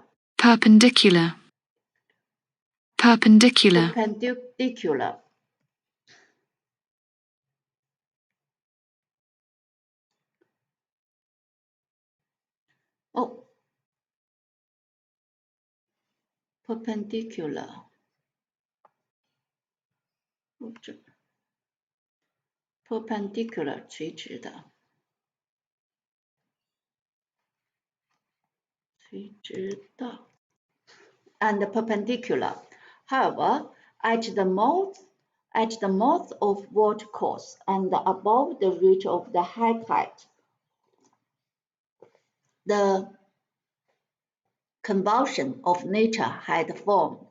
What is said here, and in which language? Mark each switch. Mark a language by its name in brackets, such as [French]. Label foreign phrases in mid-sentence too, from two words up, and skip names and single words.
[English] Perpendicular. Perpendicular. Perpendicular. Oh, perpendicular. [Chinese] 这 perpendicular 垂直的，垂直的 [English] and perpendicular. However, at the mouth of watercourse and above the reach of the high tide, the convulsion of nature had formed.